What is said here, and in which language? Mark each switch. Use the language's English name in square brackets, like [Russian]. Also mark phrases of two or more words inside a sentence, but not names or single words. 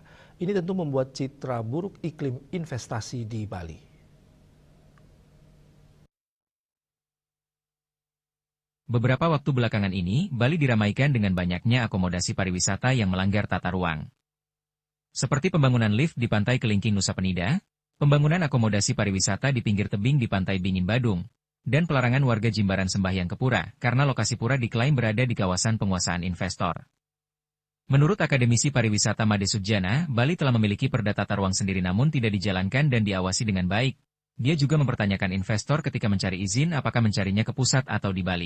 [Indonesian] Ini tentu membuat citra buruk iklim investasi di Bali. Beberapa waktu belakangan ini, Bali diramaikan dengan banyaknya akomodasi pariwisata yang melanggar tata ruang. Seperti pembangunan lift di Pantai Kelingking Nusa Penida, pembangunan akomodasi pariwisata di pinggir tebing di Pantai Bingin Badung, dan pelarangan warga Jimbaran Sembahyang ke Pura karena lokasi pura diklaim berada di kawasan penguasaan investor. Menurut akademisi pariwisata Made Sudjana, Bali telah memiliki perda tata ruang sendiri namun tidak dijalankan dan diawasi dengan baik. Dia juga mempertanyakan investor ketika mencari izin apakah mencarinya ke pusat atau di Bali.